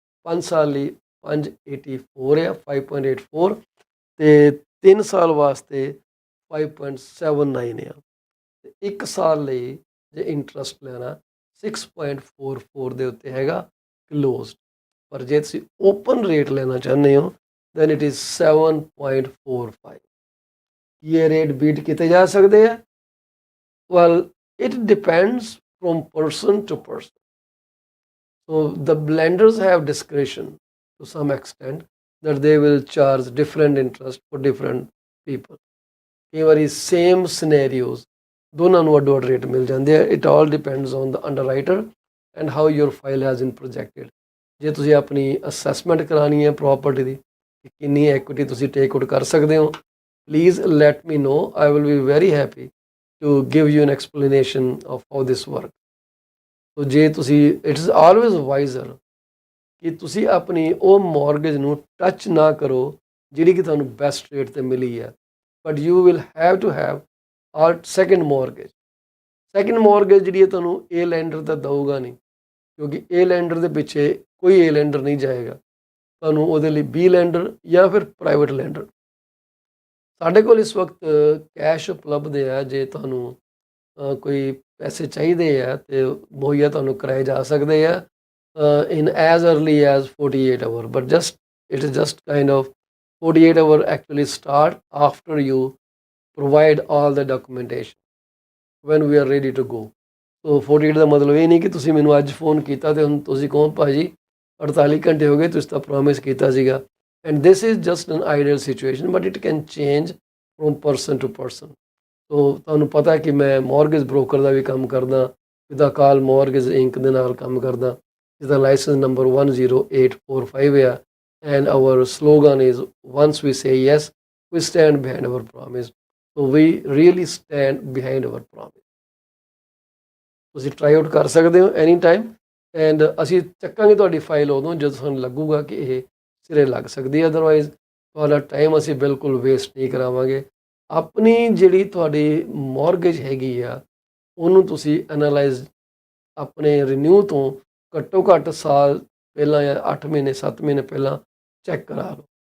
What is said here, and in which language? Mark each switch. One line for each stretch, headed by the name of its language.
Punjabi: 5 ਸਾਲ ਲਈ 5.84 ਹੈ 5.84, ਤੇ 3 ਸਾਲ ਵਾਸਤੇ 5.79 ਆ, ਤੇ 1 ਸਾਲ ਲਈ ਜੇ ਇੰਟਰਸਟ ਲੈਣਾ 6.44 ਦੇ ਉੱਤੇ ਹੈਗਾ ਕਲੋਜ਼ਡ। ਪਰ ਜੇ ਤੁਸੀਂ ਓਪਨ ਰੇਟ ਲੈਣਾ ਚਾਹੁੰਦੇ ਹੋ
English: then it is
Punjabi: 7.45। ਇਹ ਰੇਟ ਬੀਟ ਕੀਤੇ ਜਾ ਸਕਦੇ ਆ?
English: Well it depends from person to person. So the lenders have discretion to some extent that they will charge different interest for different people.
Punjabi: ਕਈ ਵਾਰੀ
English: same scenarios
Punjabi: ਦੋਨਾਂ ਨੂੰ ਅੱਡੋ ਅੱਡ ਰੇਟ ਮਿਲ ਜਾਂਦੇ ਆ।
English: It all depends on the underwriter and how your file has been projected.
Punjabi: ਜੇ ਤੁਸੀਂ ਆਪਣੀ ਅਸੈਸਮੈਂਟ ਕਰਾਉਣੀ ਹੈ ਪ੍ਰੋਪਰਟੀ ਦੀ ਕਿ ਕਿੰਨੀ ਐਕੁਇਟੀ ਤੁਸੀਂ ਟੇਕ ਆਊਟ ਕਰ ਸਕਦੇ ਹੋ,
English: Please let me know, I will be very happy to give you an explanation of how this works.
Punjabi: So ਜੇ ਤੁਸੀਂ
English: it is always wiser
Punjabi: ਕਿ ਤੁਸੀਂ ਆਪਣੀ ਉਹ ਮੌਰਗੇਜ ਨੂੰ ਟੱਚ ਨਾ ਕਰੋ ਜਿਹੜੀ ਕਿ ਤੁਹਾਨੂੰ ਬੈਸਟ ਰੇਟ ਤੇ ਮਿਲੀ ਹੈ,
English: But you will have to have a second mortgage.
Punjabi: Second mortgage ਜਿਹੜੀ ਹੈ ਤੁਹਾਨੂੰ ਏ ਲੈਂਡਰ ਤਾਂ ਦਊਗਾ ਨਹੀਂ, ਕਿਉਂਕਿ ਏ ਲੈਂਡਰ ਦੇ ਪਿੱਛੇ ਕੋਈ ਏ ਲੈਂਡਰ ਨਹੀਂ ਜਾਏਗਾ, ਤੁਹਾਨੂੰ ਉਹਦੇ ਲਈ ਬੀ ਲੈਂਡਰ ਜਾਂ ਫਿਰ ਪ੍ਰਾਈਵੇਟ ਲੈਂਡਰ। ਸਾਡੇ ਕੋਲ ਇਸ ਵਕਤ ਕੈਸ਼ ਉਪਲਬਧ ਹੈ, ਜੇ ਤੁਹਾਨੂੰ ਕੋਈ ਪੈਸੇ ਚਾਹੀਦੇ ਆ ਤੇ ਮੁਹੱਈਆ ਤੁਹਾਨੂੰ ਕਰਾਏ ਜਾ ਸਕਦੇ ਆ
English: in as early as 48 hours, but just it is just kind of 48 hour actually start after you provide all the documentation when we are ready to go.
Punjabi: So 48 ਦਾ ਮਤਲਬ ਇਹ ਨਹੀਂ ਕਿ ਤੁਸੀਂ ਮੈਨੂੰ ਅੱਜ ਫੋਨ ਕੀਤਾ ਤੇ ਹੁਣ ਤੁਸੀਂ ਕਹੋ ਭਾਜੀ 48 ਘੰਟੇ ਹੋ ਗਏ, ਤੁਸੀਂ ਤਾਂ ਪ੍ਰੋਮਿਸ ਕੀਤਾ ਸੀਗਾ।
English: And this is just an ideal situation, but it can change from person to person.
Punjabi: ਸੋ ਤੁਹਾਨੂੰ ਪਤਾ ਕਿ ਮੈਂ ਮੌਰਗੇਜ ਬ੍ਰੋਕਰ ਦਾ ਵੀ ਕੰਮ ਕਰਦਾ,
English: with Akal Mortgage Inc
Punjabi: ਦੇ ਨਾਲ ਕੰਮ ਕਰਦਾ, ਜਿਹਦਾ ਲਾਇਸੈਂਸ ਨੰਬਰ 10845 ਆ।
English: And our slogan is once we say yes, we stand behind our promise. So we really stand behind our promise.
Punjabi: ਤੁਸੀਂ ਟਰਾਈ ਆਊਟ ਕਰ ਸਕਦੇ ਹੋ
English: any time,
Punjabi: ਐਂਡ ਅਸੀਂ ਚੱਕਾਂਗੇ ਤੁਹਾਡੀ ਫਾਈਲ ਉਦੋਂ ਜਦੋਂ ਸਾਨੂੰ ਲੱਗੂਗਾ ਕਿ ਇਹ ਸਿਰੇ ਲੱਗ ਸਕਦੀ ਹੈ। ਅਦਰਵਾਈਜ਼ ਤੁਹਾਡਾ ਟਾਈਮ ਅਸੀਂ ਬਿਲਕੁਲ ਵੇਸਟ ਨਹੀਂ ਕਰਾਵਾਂਗੇ। ਆਪਣੀ ਜਿਹੜੀ ਤੁਹਾਡੀ ਮੌਰਗੇਜ ਹੈਗੀ ਆ ਉਹਨੂੰ ਤੁਸੀਂ ਐਨਾਲਾਈਜ਼ ਆਪਣੇ ਰਿਨਿਊ ਤੋਂ ਘੱਟੋ ਘੱਟ ਸਾਲ ਪਹਿਲਾਂ ਜਾਂ 8 ਮਹੀਨੇ 7 ਮਹੀਨੇ ਪਹਿਲਾਂ ਚੈੱਕ ਕਰਾ ਲਓ।